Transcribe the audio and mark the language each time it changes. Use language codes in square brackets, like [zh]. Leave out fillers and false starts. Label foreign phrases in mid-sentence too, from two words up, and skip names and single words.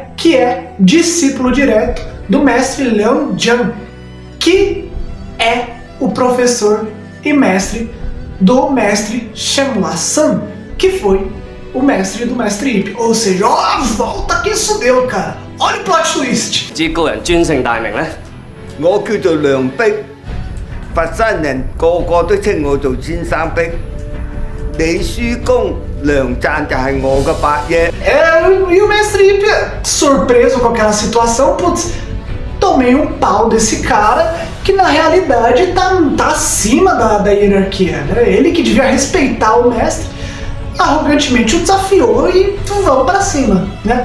[pt] Que é discípulo direto do mestre Leung Jan, que é o professor e mestre do mestre Shenhua San, que foi o mestre do mestre Ip. Ou seja, ó a volta que isso deu, cara. Olha o [en] plot twist. [yue] 知高人尊姓大名呢？我叫做梁碧，佛山人個個都稱我做先生碧。李書公梁贊就係我嘅伯爺。 [pt] E o mestre Ip, surpreso com aquela situação, putz, tomei um pau desse cara que na realidade tá acima da hierarquia, né? Ele que devia respeitar o mestre, arrogantemente o desafiou e vamos pra cima, né?